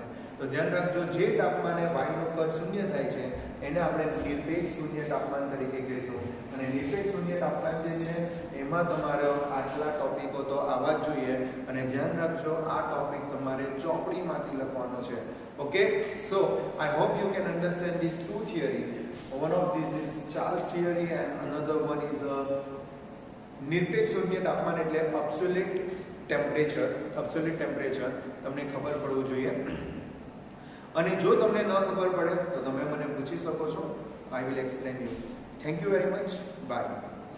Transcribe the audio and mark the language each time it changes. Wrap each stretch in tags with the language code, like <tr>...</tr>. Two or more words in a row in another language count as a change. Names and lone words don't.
<gu>તો ધ્યાન રાખજો, જે તાપમાને વાયુનું કદ શૂન્ય થાય છે એને આપણે નિરપેક્ષ શૂન્ય તાપમાન તરીકે કહીશું. અને નિરપેક્ષ શૂન્ય તાપમાન જે છે એમાં તમારે આટલા ટોપિકો તો આવવા જ જોઈએ, અને ધ્યાન રાખજો, આ ટોપિક તમારે ચોપડીમાંથી લખવાનો છે.</gu> <en>Okay, so I hope you can understand these two theory. One of these is Charles theory and another one is</en> <gu>નિરપેક્ષ શૂન્ય તાપમાન એટલે</gu> <en>absolute temperature</en> <gu>તમને ખબર પડવું જોઈએ. અને જો તમને ન ખબર પડે તો તમે મને પૂછી શકો છો.</gu> <en>I will explain you. Thank you very much. Bye.</en>